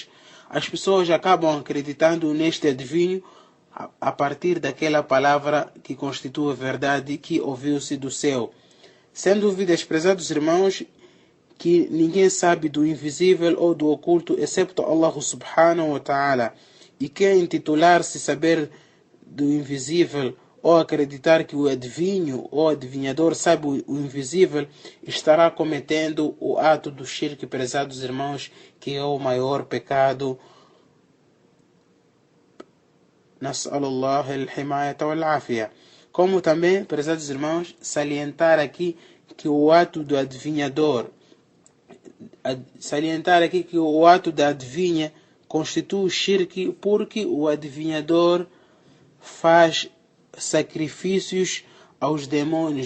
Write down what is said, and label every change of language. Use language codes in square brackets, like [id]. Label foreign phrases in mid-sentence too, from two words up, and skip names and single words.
[pt] As pessoas acabam acreditando neste adivinho a partir daquela palavra que constitui a verdade que ouviu-se do céu. Sem dúvidas, prezados irmãos, que ninguém sabe do invisível ou do oculto excepto [ar] الله سبحانه وتعالى. [pt] E quem intitular-se saber do invisível ou acreditar que o adivinho ou adivinhador sabe o invisível, estará cometendo o ato do shirk, prezados irmãos, que é o maior pecado. [ar] نسأل الله الحماية والعافية. [pt] Como também, prezados irmãos, salientar aqui que o ato do adivinhador, da adivinha constitui o shirk, porque o adivinhador faz sacrifícios aos demônios.